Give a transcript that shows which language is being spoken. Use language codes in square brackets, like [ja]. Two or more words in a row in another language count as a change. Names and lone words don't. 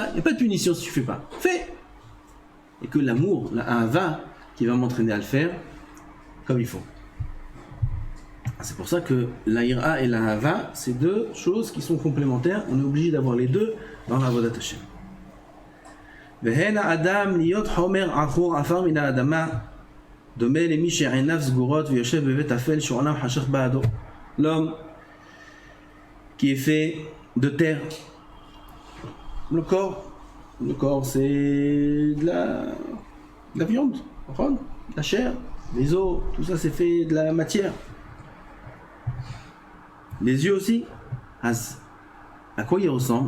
[fr] Il n'y a pas de punition si tu ne fais pas. Fais. Et que l'amour, la ahava, qui va m'entraîner à le faire comme il faut. C'est pour ça que la ira et la ahava, c'est 2 choses qui sont complémentaires. On est obligé d'avoir les 2 dans la [he] עבודת השם. והן האדם להיות חומר עכור עפר מן האדמה, דומה למי שעיניו סגורות ויושב בבית אפל שעולם חשך בעדו. [fr] L'homme qui est fait de terre. Le corps c'est de la viande, de la chair, les os, tout ça c'est fait de la matière. Les yeux aussi. À quoi il ressemble?